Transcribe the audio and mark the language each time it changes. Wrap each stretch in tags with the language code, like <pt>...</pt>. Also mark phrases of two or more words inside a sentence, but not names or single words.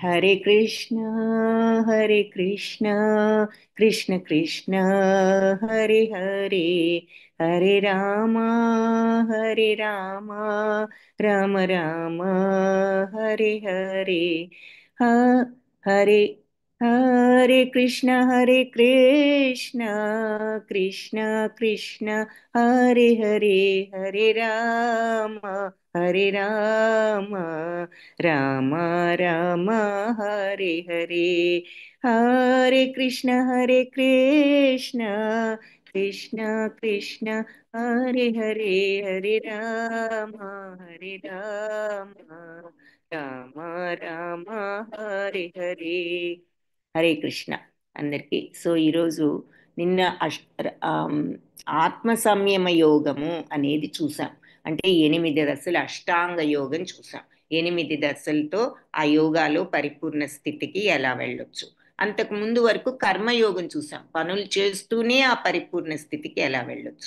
<sa>హరే కృష్ణ కృష్ణ కృష్ణ హరే హరే హరే రామ రామ రామ హరే హరే. హ హరే హరే కృష్ణ కృష్ణ కృష్ణ హరే హరే హరే రామ రామ రామ హరే హరే. హరే కృష్ణ కృష్ణ కృష్ణ హరే హరే హరే రామ రామ రామ హరే హరే.</sa> <te>హరే కృష్ణ అందరికీ. సో ఈరోజు నిన్న ఆమ్, ఆత్మ సంయమ యోగము అనేది చూసాం. అంటే 8 దశలు అష్టాంగ యోగం చూసాం. 8 దశలతో ఆ యోగాలో పరిపూర్ణ స్థితికి ఎలా వెళ్ళొచ్చు. అంతకు ముందు వరకు కర్మయోగం చూసాం, పనులు చేస్తూనే ఆ పరిపూర్ణ స్థితికి ఎలా వెళ్ళొచ్చు.</te>